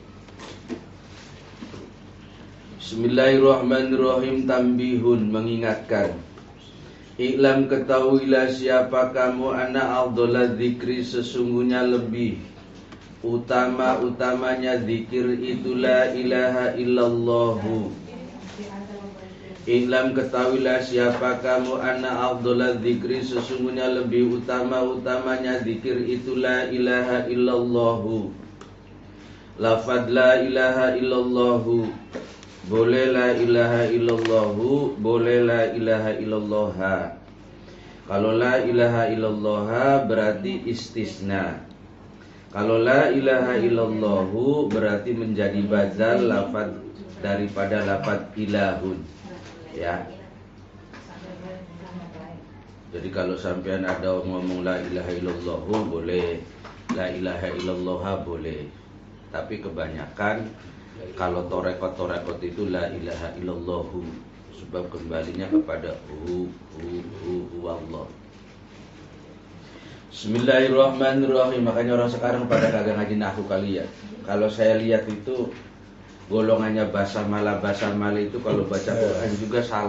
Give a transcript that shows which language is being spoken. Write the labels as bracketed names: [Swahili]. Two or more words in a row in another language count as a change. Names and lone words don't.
[Arabic] بسم الله الرحمن الرحيم. [Indonesian] Tambihun, mengingatkan. Iklam, ketahuilah siapa kamu, [Arabic] أن أفضل الذكر, [Indonesian] sesungguhnya lebih utama-utamanya zikir itu [Arabic] لا إله إلا الله. [Indonesian] Iklam, ketahuilah siapa kamu, [Arabic] أن أفضل الذكر, [Indonesian] sesungguhnya lebih utama-utamanya zikir itu [Arabic] لا إله إلا الله. Lafad لا إله إلا الله, boleh لا إله إلا الله, boleh لا إله إلا الله. [Indonesian] Kalau [Arabic] لا إله إلا الله [Indonesian] berarti istisna. Kalau [Arabic] لا إله إلا الله [Indonesian] berarti menjadi badal lafad daripada lafad ilahun. Ya. Jadi kalau sampean ada ngomong [Arabic] لا إله إلا الله [Indonesian] boleh, [Arabic] لا إله إلا الله [Indonesian] boleh. Tapi kebanyakan kalau torekot itu [Arabic] لا إله إلا الله, [Indonesian] sebab kembalinya kepada hu Allah. [Arabic] بسم الله الرحمن الرحيم. [Indonesian] Makanya orang sekarang pada kagak ngaji nahwu kali ya. Kalau saya lihat itu golongannya basamalah itu kalau baca Quran juga salah.